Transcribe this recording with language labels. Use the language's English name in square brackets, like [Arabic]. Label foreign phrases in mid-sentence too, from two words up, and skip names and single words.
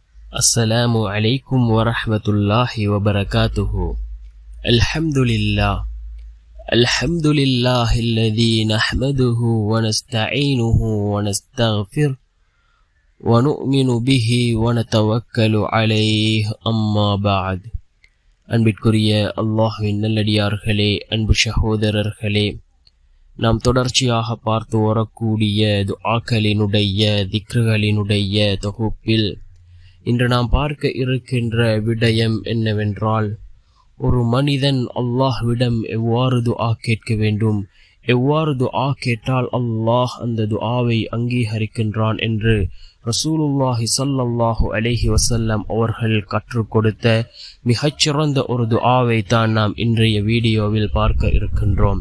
[Arabic] السلام عليكم ورحمة الله وبركاته. الحمد لله الذي نحمده ونستعينه ونستغفره ونؤمن به ونتوكل عليه أما بعد. [Tamil] அன்பிற்குரிய அல்லாஹ்வின் நல்லடியார்களே, அன்பு சகோதரர்களே, நாம் தொடர்ச்சியாக பார்த்து வரக்கூடிய துஆக்களினுடைய திக்ருகளினுடைய தொகுப்பில் இன்று நாம் பார்க்க இருக்கின்ற விடயம் என்னவென்றால், ஒரு மனிதன் அல்லாஹ்விடம் எவ்வாறு துஆ கேட்க வேண்டும், எவ்வாறு துஆ கேட்டால் அல்லாஹ் அந்த துஆவை அங்கீகரிக்கின்றான் என்று [Arabic] رسول الله صلى الله عليه وسلم [Tamil] அவர்கள் கற்றுக் கொடுத்த மிகச்சிறந்த ஒரு துஆவை தான் நாம் இன்றைய வீடியோவில் பார்க்க இருக்கின்றோம்.